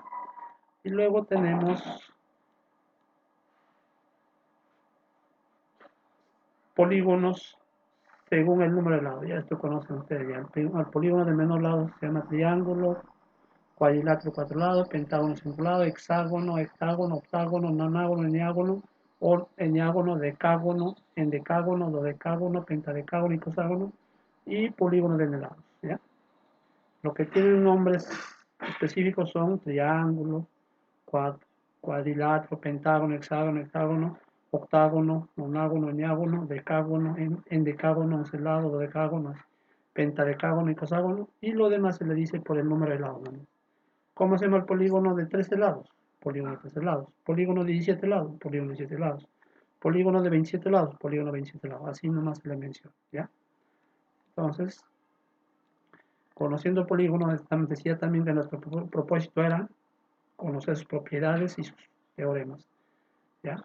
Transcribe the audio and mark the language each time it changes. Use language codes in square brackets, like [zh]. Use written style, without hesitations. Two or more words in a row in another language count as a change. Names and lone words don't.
[es] Y luego tenemos polígonos según el número de lados. Ya esto conocen ustedes ya. El polígono de menor lado se llama triángulo, cuadrilátero, cuatro lados, pentágono, cinco lados, hexágono, hectágono, octágono, nonágono, eneágono, o eneágono, decágono, endecágono, dodecágono, pentadecágono, icoságono y polígono de lados. ¿Ya? Lo que tienen nombres específicos son triángulo, cuadrilátero, pentágono, hexágono, hectágono, octágono, nonágono, eneágono, decágono, endecágono, oncelado, dodecágono, pentadecágono, icoságono, y lo demás se le dice por el número de lados, ¿no? ¿Cómo se llama el polígono de 13 lados? Polígono de 13 lados. Polígono de 17 lados, polígono de 17 lados. Polígono de 27 lados, polígono de 27 lados. Así nomás se le menciona, ¿ya? Entonces, conociendo polígonos, decía también que nuestro propósito era conocer sus propiedades y sus teoremas, ¿ya?